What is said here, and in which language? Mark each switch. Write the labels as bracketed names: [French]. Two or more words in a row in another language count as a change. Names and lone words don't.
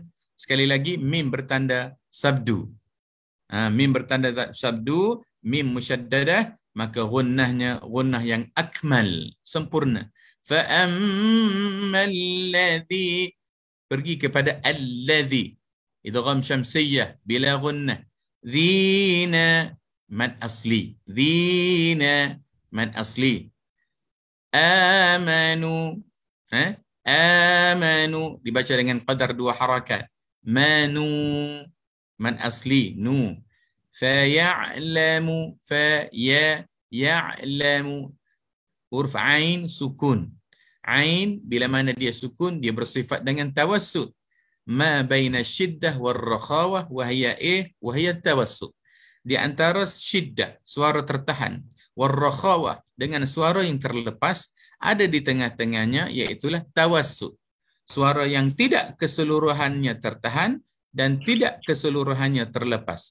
[Malay] Sekali lagi mim bertanda sabdu. Mim bertanda sabdu, [Arabic] ميم مشددة, [Malay] maka gunnahnya gunnah yang akmal, sempurna. [Arabic] فأما الذي. [Malay] Pergi kepada alladhi. [Arabic] إدغام شمسية بلا غنة. ذينا مد أصلي. ذينا مد أصلي. آمنوا. [Malay] Amanu dibaca dengan qadar 2 harakat. [Arabic] مانو مد أصلي نو. فيعلمو يعلمو. [Malay] Huruf ain sukun. Ain bila mana dia sukun dia bersifat dengan tawassut. [Arabic] ما بين الشدة والرخاوة وهي التوسط. [Malay] Di antara syiddah suara tertahan, [Arabic] والرخاوة [Malay] dengan suara yang terlepas, ada di tengah-tengahnya iaitulah tawassut. Suara yang tidak keseluruhannya tertahan dan tidak keseluruhannya terlepas.